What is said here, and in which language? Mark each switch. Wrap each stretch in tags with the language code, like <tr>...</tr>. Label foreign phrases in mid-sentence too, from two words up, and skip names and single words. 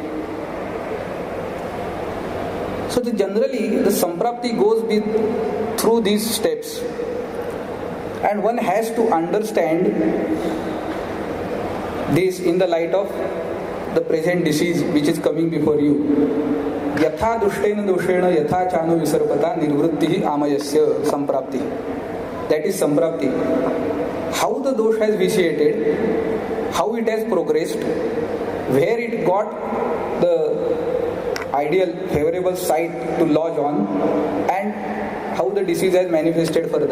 <en>So generally the samprapti goes through these steps. And one has to understand this in the light of the present disease which is coming before you.</en> <sa>यथा दुष्टेन दोषेण यथा चानु विसर्पता निर्वृत्तिः आमयस्य सम्प्राप्ति.</sa> <en>That is samprapti. How the dosh has vitiated, how it has progressed, where it got the ideal favorable site to lodge on, and how the disease has manifested further.</en>